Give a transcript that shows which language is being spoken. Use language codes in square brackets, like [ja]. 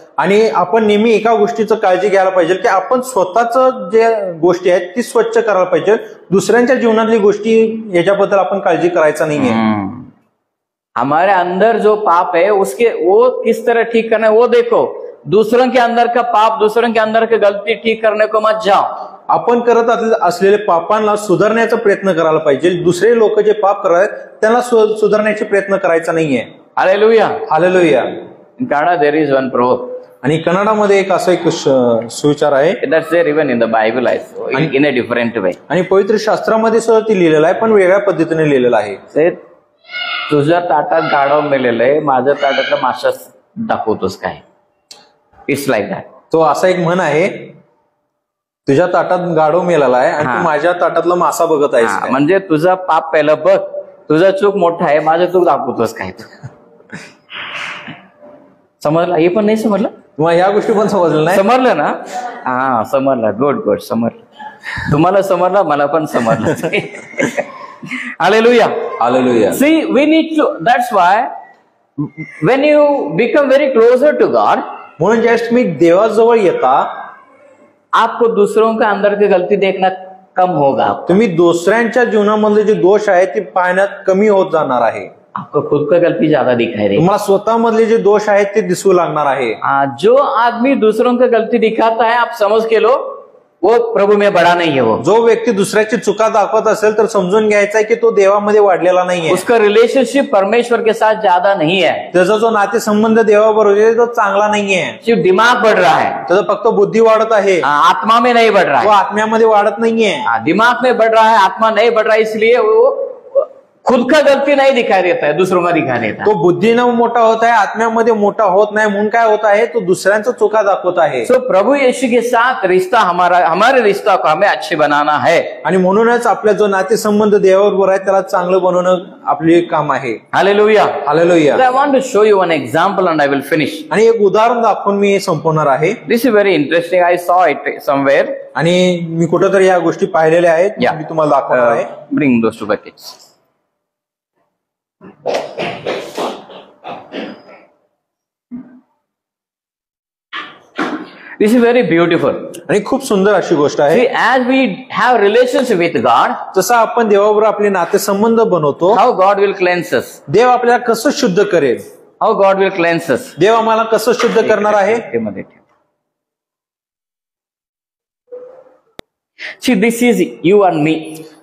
[mr] आणि आपण नेहमी एका गोष्टीचं काळजी घ्यायला पाहिजे की आपण स्वतःच जे गोष्टी आहेत ती स्वच्छ करायला पाहिजे. दुसऱ्यांच्या जीवनातली गोष्टी याच्याबद्दल आपण काळजी करायचा नाहीये. [hi] हमारे अंदर जो पाप है वो किस तरह ठीक करना है वो देखो. दूसरों के अंदर का पाप, दूसरों के अंदर की गलती ठीक करने को मत जाओ. [mr] आपण करत असलेले पापांना सुधारण्याचा प्रयत्न करायला पाहिजे. दुसरे लोक जे पाप करत त्यांना सुधारण्याचे प्रयत्न करायचा नाहीये. Hallelujah, hallelujah. [en] In Kannada there is one proverb. [mr] आणि कन्नडामध्ये एक असा एक सुविचार आहे. [en] That's there even in the Bible also, in a different way. [mr] आणि पवित्र शास्त्रामध्ये सुद्धा ती लिहिलेलं आहे, पण वेगळ्या पद्धतीने लिहिलेलं आहे. ते तुझ्या ताटात गाढव मेलेलं आहे, माझ्या ताटातलं मासा दाखवतोस काय? [en] It's like that. [mr] तो असा एक म्हण आहे, तुझ्या ताटात गाढव मेलेला आहे आणि तू माझ्या ताटातला मासा बघत आहेस. म्हणजे तुझा पाप पहिलं बघ, तुझा चूक मोठा आहे, माझं चूक दाखवतोस काय? समजलं? हे पण नाही समजलं? तुम्हाला ह्या गोष्टी पण समजलं नाही? समजलं ना? हा, समजलं. गुड समजलं. तुम्हाला समजलं, मला पण समजलं. Hallelujah, hallelujah. [en] See, we need to, that's why when you become very closer to God, [mr] म्हणून ज्यावेळेस तुम्ही देवाजवळ येता, [hi] आपको दूसरों के अंदर की गलती देखना कम होगा. [mr] तुम्ही दुसऱ्यांच्या जीवनामध्ये जे दोष आहेत ते पाहण्यात कमी होत जाणार आहे. [hi] आपको खुद का गलती ज्यादा दिखाई देगी. [mr] तुम्हाला स्वतःमधले जे दोष आहेत ते दिसू लागणार आहे. [hi] जो आदमी दूसरों की गलती दिखाता है, आप समझ के लो वो प्रभु में बड़ा नहीं है. वो [mr] जो व्यक्ती दुसऱ्याची चुका दाखवत असेल तर समजून घ्यायचा आहे की तो देवामध्ये वाढलेला नाहीये. [hi] उसका रिलेशनशिप परमेश्वर के साथ ज्यादा नहीं है. [mr] त्याचा जो नातेसंबंध देवाबरोबर आहे तो चांगला नाहीये. [hi] सिर्फ दिमाग बढ़ रहा है, [mr] त्याचा फक्त बुद्धी वाढत आहे, [hi] आत्मा में नहीं बढ़ रहा तो है. [mr] आत्म्यामध्ये वाढत नाहीये. [hi] दिमाग में बढ़ रहा है, आत्मा नहीं बढ़ रहा है, इसलिए वो खुद का गलती नहीं दिखाई देता है, दूसरों का दिखाई देता है. [mr] तो बुद्धीनं मोठा होत आहे, आत्म्यामध्ये मोठा होत नाही. म्हणून काय होत आहे, तो दुसऱ्यांचा चुका दाखवत आहे. [hi] सो प्रभु यीशु के साथ रिश्ता हमारे रिश्ता को हमें अच्छे बनाना है. [mr] आणि म्हणूनच आपला जो नातेसंबंध देवाबरोबर आहे त्याला चांगलं बनवणं आपले काम आहे. Hallelujah, hallelujah. [en] I want to show you one example and I will finish. [mr] आणि एक उदाहरण दाखवून मी हे संपवणार आहे. [en] This is very interesting. I saw it somewhere. [mr] आणि मी कुठेतरी या गोष्टी पाहिलेल्या आहेत, मी तुम्हाला दाखवणार आहे. [en] Bring those two buckets. This is very beautiful. [mr] आणि खूप सुंदर अशी गोष्ट आहे. [en] See, as we have relationship with God, [mr] जसं आपण देवाबरोबर आपले नातेसंबंध बनवतो, [en] how God will cleanse us. [mr] देव आपल्याला कसं शुद्ध करेल, [en] How God will cleanse us. [mr] देव आम्हाला कसं शुद्ध करणार आहे. [en] See, this is you and me.